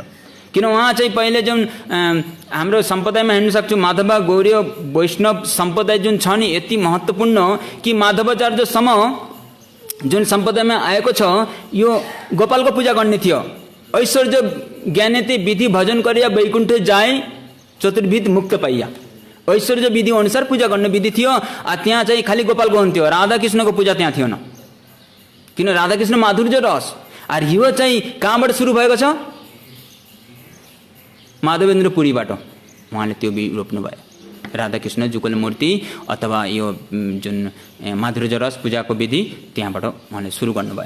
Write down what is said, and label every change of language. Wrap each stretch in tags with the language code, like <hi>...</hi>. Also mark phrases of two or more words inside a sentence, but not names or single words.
<ne>किन उहाँ चाहिँ पहिले जुन हाम्रो सम्प्रदायमा हेर्न सक्छु, माधव गौरीय वैष्णव सम्प्रदाय जुन छ नि यति महत्त्वपूर्ण कि माधवाचार्यसम्म जुन सम्प्रदायमा आएको छ यो गोपालको पूजा गर्ने थियो।</ne> <bn>ঐশ্বর্য জ্ঞানেতে বিধি ভজন করিয়া বৈকুণ্ঠ যায় চতুর্বিধ মুক্ত পাইয়া,</bn> <ne>ऐश्वर्य विधि अनुसार पूजा गर्ने विधि थियो। त्यहाँ चाहिँ खालि गोपालको हुन्थ्यो, राधाकृष्णको पूजा त्यहाँ थिएन। किन राधाकृष्ण माधुर्य रस। यो चाहिँ कहाँबाट सुरु भएको छ? माधवेन्द्र पुरीबाट उहाँले त्यो रोप्नु भयो। राधाकृष्ण जुगल मूर्ति अथवा यो जुन माधुर्य रस पूजाको विधि त्यहाँबाट उहाँले सुरु गर्नुभयो।</ne>